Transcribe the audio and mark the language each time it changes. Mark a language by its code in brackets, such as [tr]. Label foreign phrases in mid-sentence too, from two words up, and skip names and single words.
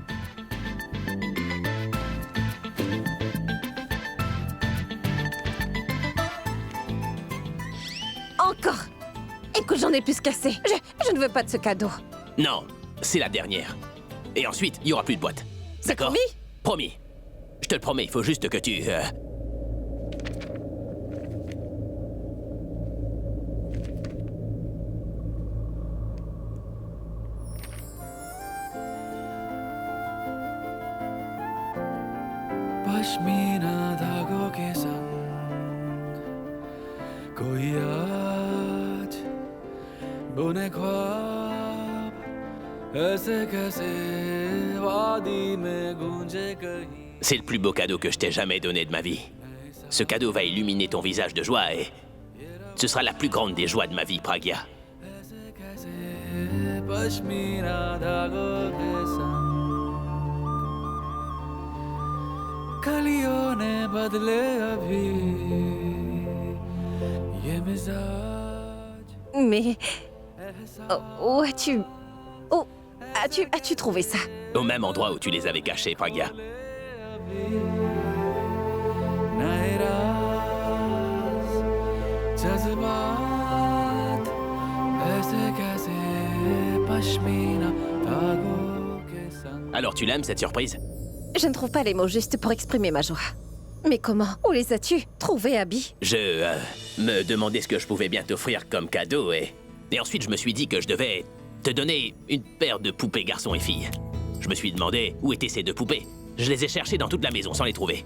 [fr] Encore? Écoute, j'en ai plus cassé. Je ne veux pas de ce cadeau. Non, c'est la dernière. Et ensuite, il n'y aura plus de boîte. D'accord? Promis? Promis. Je te le promets, il faut juste que tu... [hi] पश्मीना धागों के संग कोई आज बुने ख्वाब ऐसे कैसे वादी में गूंजे कहीं. [fr] C'est le plus beau cadeau que je t'ai jamais donné de ma vie. Ce cadeau va illuminer ton visage de joie et... ce sera la plus grande des joies de ma vie, Pragya. [hi] पश्मीना धागों के संग कलियों ने बदले अभी ये मिजाज. [fr] Mais... où as-tu... Où as-tu trouvé ça? Au même endroit où tu les avais cachés, Pragya. [hi] नए राज जज्बात ऐसे कैसे पश्मीना धागों के संग. [fr] Alors tu l'aimes, cette surprise? Je ne trouve pas les mots justes pour exprimer ma joie. Mais comment? Où les as-tu trouvés, Abby? Je me demandais ce que je pouvais bien t'offrir comme cadeau et ensuite je me suis dit que je devais te donner une paire de poupées garçons et filles. Je me suis demandé où étaient ces deux poupées. Je les ai cherchées dans toute la maison sans les trouver.